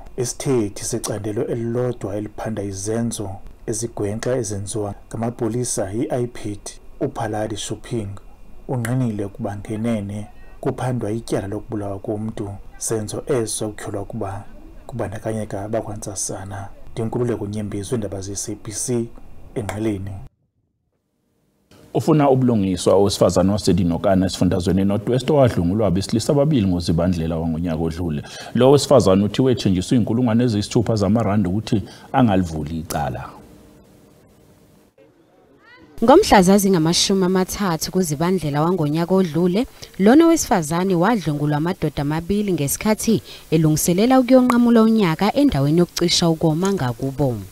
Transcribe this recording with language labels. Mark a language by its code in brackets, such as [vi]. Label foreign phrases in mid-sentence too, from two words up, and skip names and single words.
[xh] Isithethi secandelo elilodwa eliphanda izenzo ezigwenxa ezenziwa ngamapolisa i-IPID uPhaladi Shopping unqinile ukuba ngenene kuphandwa ityala lokubulawa komntu senzo eso kutyholwa ukuba kubandakanyeka abakwantsasana. Ndinkululeko Nyembezi weendaba ze-SABC engqeleni. [zu] Ufuna ubulungiswa owesifazana waseDinokana esifundazweni eNorthwest owadlungulwa abesilisa ababili ngoZibandlela wangonyaka odlule. Lo wesifazana uthi wethenjiswa inkulungwane eziyisithupha zamarandi ukuthi angalivuli icala. Ngomhlazazi ngama-30 kuZibandlela wangonyaka odlule, lona wesifazane wadlungulwa amadoda amabili ngesikhathi elungiselela ukuyonqamula unyaka endaweni yokucisha ukoma ngakubo.